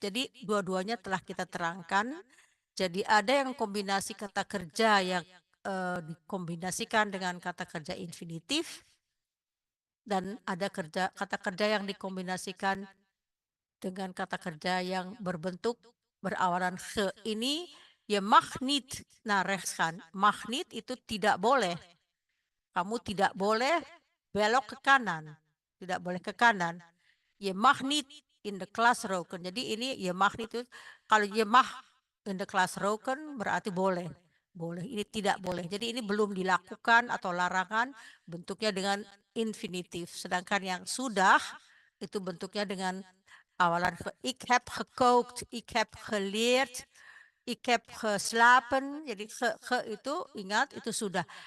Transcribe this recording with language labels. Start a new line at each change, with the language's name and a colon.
Indonesian: Jadi dua-duanya telah kita terangkan. Jadi ada yang kombinasi kata kerja yang dikombinasikan dengan kata kerja infinitif dan ada kata kerja yang dikombinasikan dengan kata kerja yang berbentuk berawalan ge. Ini ya
Dutch: mag niet naar rechts gaan. Mag niet
Indonesian: itu tidak boleh. Kamu tidak boleh belok ke kanan. Tidak boleh ke kanan.
Dutch: Je mag niet in de klas roken.
Indonesian: Jadi ini
Dutch: je mag niet
Indonesian: itu, kalau
Dutch: je mag in de klas roken
Indonesian: berarti boleh. Boleh, ini tidak boleh. Jadi ini belum dilakukan atau larangan, bentuknya dengan infinitif. Sedangkan yang sudah itu bentuknya dengan
Dutch: Ik heb gekookt, ik heb geleerd, ik heb geslapen.
Indonesian: Jadi ge itu ingat itu sudah.